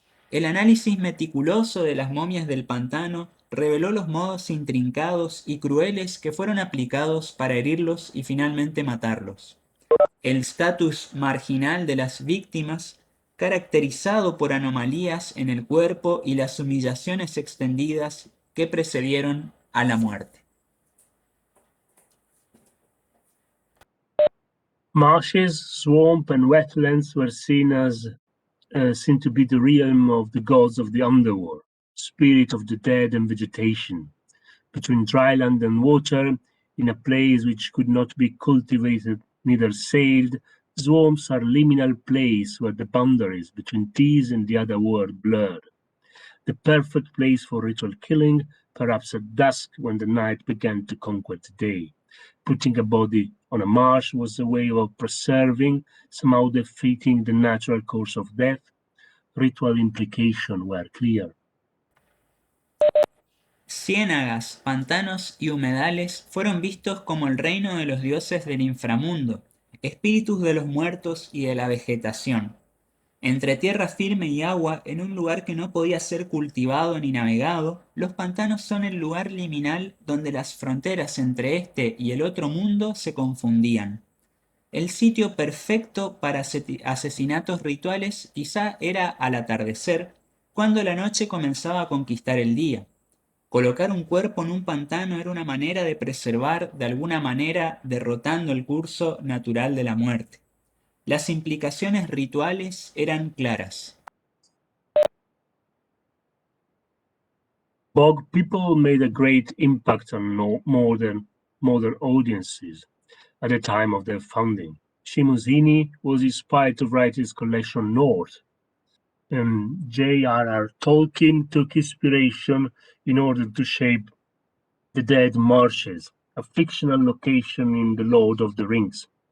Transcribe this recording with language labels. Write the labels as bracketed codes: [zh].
[es] El análisis meticuloso de las momias del pantano reveló los modos intrincados y crueles que fueron aplicados para herirlos y finalmente matarlos. El estatus marginal de las víctimas, caracterizado por anomalías en el cuerpo y las humillaciones extendidas que precedieron a la muerte. [en] Marshes, swamp, and wetlands were seen to be the realm of the gods of the underworld, spirit of the dead and vegetation. Between dry land and water, in a place which could not be cultivated, neither sailed, swamps are liminal place where the boundaries between these and the other world blurred. The perfect place for ritual killing, perhaps at dusk when the night began to conquer the day. Putting a body on a marsh was a way of preserving, somehow defeating the natural course of death. Ritual implications were clear. [es] Ciénagas, pantanos y humedales fueron vistos como el reino de los dioses del inframundo, espíritus de los muertos y de la vegetación. Entre tierra firme y agua, en un lugar que no podía ser cultivado ni navegado, los pantanos son el lugar liminal donde las fronteras entre este y el otro mundo se confundían. El sitio perfecto para asesinatos rituales quizá era al atardecer, cuando la noche comenzaba a conquistar el día. Colocar un cuerpo en un pantano era una manera de preservar, de alguna manera, derrotando el curso natural de la muerte. Las implicaciones rituales eran claras. [en] Bog people made a great impact on modern audiences at the time of their founding. Seamus Heaney was inspired to write his collection North, and J.R.R. Tolkien took inspiration in order to shape the Dead Marshes, a fictional location in The Lord of the Rings.